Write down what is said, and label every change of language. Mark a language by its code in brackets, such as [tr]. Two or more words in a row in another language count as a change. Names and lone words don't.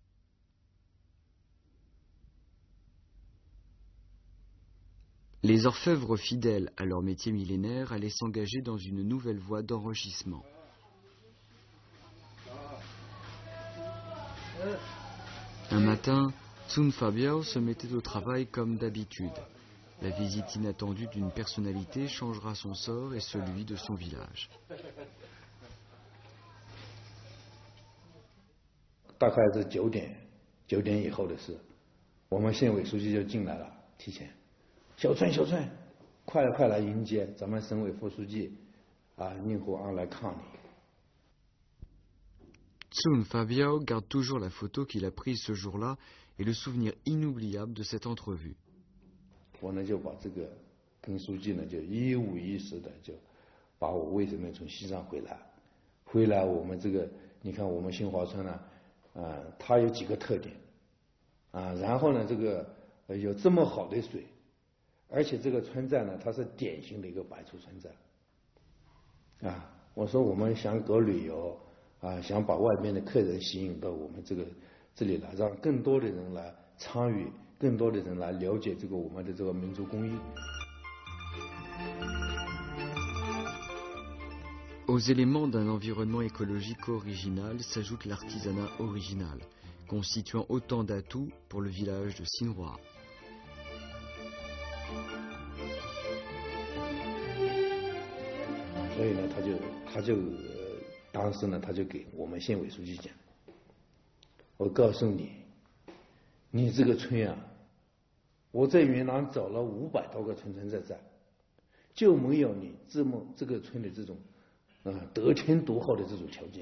[fr] Les orfèvres fidèles à leur métier millénaire allaient s'engager dans une nouvelle voie d'enrichissement. Un matin, Tsun Fabiao se mettait au travail comme d'habitude. La visite inattendue d'une personnalité changera son sort et celui de son village. [zh] 大概是9点以后的事，我们县委书记就进来了，提前，小川，快来迎接咱们省委副书记宁虎安来看你。 [fr] Tsun Fabiao garde toujours la photo qu'il a prise ce jour-là et le souvenir inoubliable de cette entrevue. [zh] 我呢就把这个跟书记呢就一五一十的就把我为什么从西藏回来我们这个你看我们新华村呢它有几个特点然后呢这个有这么好的水，而且这个村寨呢它是典型的一个白族村寨我说我们想搞旅游想把外面的客人吸引到我们这里来，让更多的人来参与，更多的人来了解我们的民族工艺。 [fr] Aux éléments d'un environnement écologique original s'ajoute l'artisanat original, constituant autant d'atouts pour le village de Sinroa. [zh] 所以呢，他就当时呢，他就给我们县委书记讲，我告诉你，你这个村我在云南找了500多个村寨，就没有你这个村的这种得天独厚的这种条件。